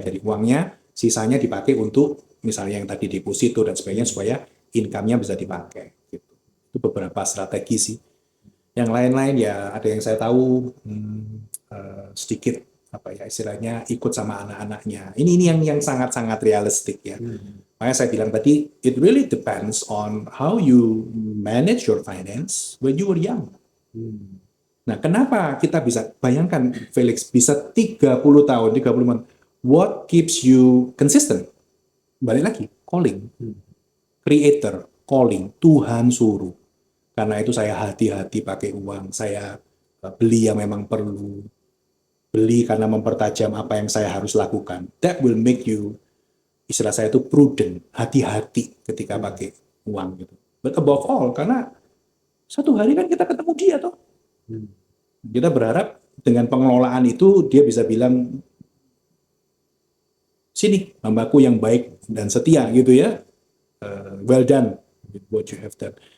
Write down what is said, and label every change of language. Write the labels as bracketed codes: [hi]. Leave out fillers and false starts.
[id] Jadi uangnya sisanya dipakai untuk misalnya yang tadi deposito dan sebagainya supaya income-nya bisa dipakai. Gitu. Itu beberapa strategi sih. Yang lain-lain ya ada yang saya tahu sedikit apa ya istilahnya ikut sama anak-anaknya. Ini yang sangat-sangat realistik ya. Makanya saya bilang tadi [en] it really depends on how you manage your finance when you were young. [id] Nah, kenapa kita bisa bayangkan Felix bisa 30 tahun, 30 tahun. [en] What keeps you consistent? [id] Balik lagi, calling. Creator, calling, Tuhan suruh. Karena itu saya hati-hati pakai uang, saya beli yang memang perlu, beli karena mempertajam apa yang saya harus lakukan. [en] That will make you, [id] istilah saya itu prudent, hati-hati ketika pakai uang gitu. [en] But above all, [id] karena satu hari kan kita ketemu dia toh. Kita berharap dengan pengelolaan itu dia bisa bilang, sini hambaku yang baik dan setia gitu ya. [en] Well done with what you have done.